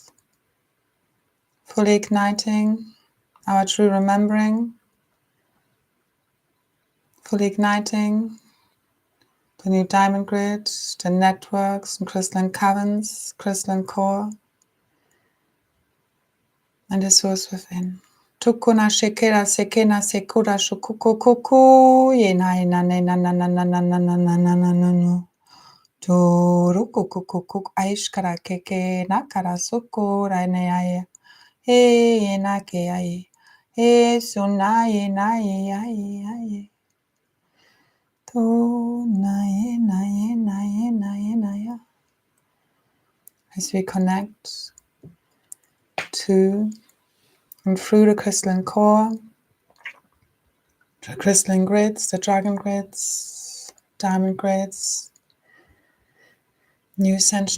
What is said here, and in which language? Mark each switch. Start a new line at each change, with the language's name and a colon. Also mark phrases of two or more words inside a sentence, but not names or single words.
English: Fully igniting our true remembering, fully igniting the new diamond grid, the networks and crystalline caverns, crystalline core, and the source within. Tukuna shekera sekena sekura shukukukuku yena yena nena na na na na na na na na na na na. Turukukukuku aishkara keke nakara sukura neaya. He yena ke aye. He suna yena ye aye aye. Tu na yena yena yena yena ya. As we connect to and through the crystalline core, the crystalline grids, the dragon grids, diamond grids, new ascension